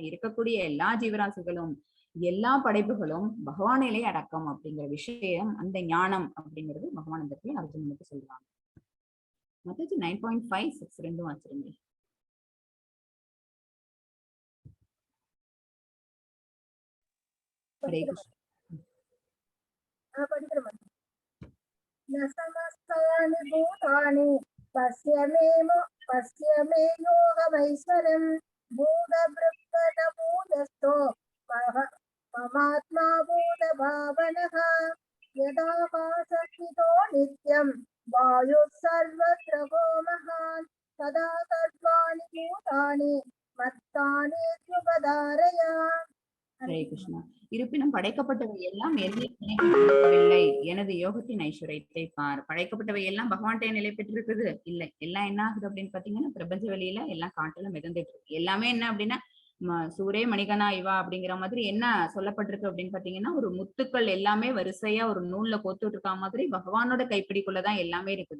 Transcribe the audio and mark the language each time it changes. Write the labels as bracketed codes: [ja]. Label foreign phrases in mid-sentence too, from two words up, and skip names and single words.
[ta] இருக்கக்கூடிய எல்லா ஜீவராசிகளும் எல்லா படைப்புகளும் பகவானிலே அடக்கம் அப்படிங்கிற விஷயம், அந்த ஞானம் அப்படிங்கிறது பகவான் இந்த இடத்துல அர்ஜுனனுக்கு சொல்றாங்க. மத்தது 9.5, 6 ரெண்டும் வச்சிருங்க. ஹரே கிருஷ்ணா. [sa] समस्तानि भूतानि पश्य मे योगमैश्वरम् भूतभृत्कटभूतस्थो ममात्मा भूतभावनः यदाकाशस्थितो नित्यं वायुः सर्वत्र महान् तदा सर्वाणि भूतानि मत्तानि त्वपधारय. [ta] ஹரே கிருஷ்ணா. இருப்பினும் படைக்கப்பட்டவை எல்லாம் நிலை எனது யோகத்தின் ஐஸ்வர்யத்தை பார். படைக்கப்பட்டவை எல்லாம் பகவான்கிட்ட நிலை பெற்றிருக்குது? இல்லை. எல்லாம் என்ன ஆகுது அப்படின்னு பாத்தீங்கன்னா, பிரபஞ்ச வெளியில எல்லாம் காட்டுல மிதந்துட்டு இருக்கு. எல்லாமே என்ன அப்படின்னா, [sa] सूत्रे मणिगणा इव [ta] அப்படிங்கிற மாதிரி என்ன சொல்லப்பட்டிருக்கு அப்படின்னு பாத்தீங்கன்னா, ஒரு முத்துக்கள் எல்லாமே வரிசையா ஒரு நூல்ல கோத்துட்டு இருக்கா மாதிரி பகவானோட கைப்பிடிக்குள்ளதான் எல்லாமே இருக்குது.